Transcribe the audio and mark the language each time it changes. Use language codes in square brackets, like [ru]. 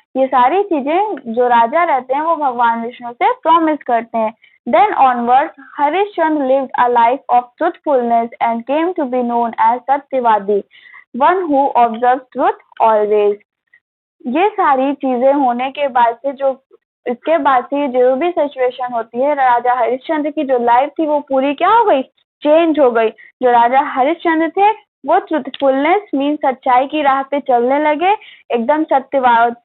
[hi] ये सारी चीजें जो राजा रहते हैं वो भगवान विष्णु से प्रॉमिस करते हैं. [en] Then onwards, Harishchandra lived a life of truthfulness and came to be known as Satyavadi, one who observes truth always. [hi] ये सारी चीजें होने के बाद से इसके बाद से जो भी सिचुएशन होती है, राजा हरिश्चंद्र की जो लाइफ थी वो पूरी क्या हो गई, चेंज हो गई. जो राजा हरिश्चंद्र थे वो ट्रूथफुलनेस मीन सच्चाई की राह पे चलने लगे, एकदम सत्यवाद.